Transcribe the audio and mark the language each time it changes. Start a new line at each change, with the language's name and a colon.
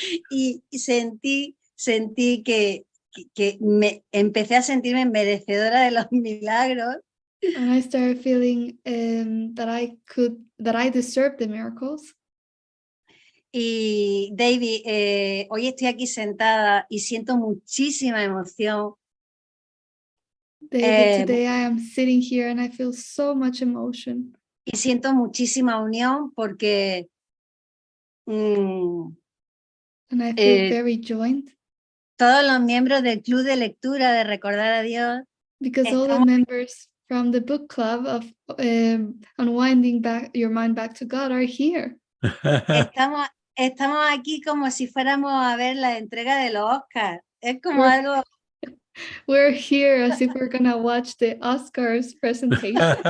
Spanish: Y sentí que me empecé a sentirme merecedora de los milagros.
English: And I started feeling that I deserved the miracles.
Spanish: Y David, hoy estoy aquí sentada y siento muchísima emoción.
English: David, today I am sitting here and I feel so much emotion.
Spanish: Y siento muchísima unión porque
English: And I feel very joined
Spanish: todos los miembros del club de lectura de Recordar a Dios
English: because all the members from the book club of unwinding back your mind back to God are here.
Spanish: estamos aquí como si fuéramos a ver la entrega de los Oscars. Es como
English: We're-
Spanish: algo,
English: We're here as if we're gonna watch the Oscars presentation.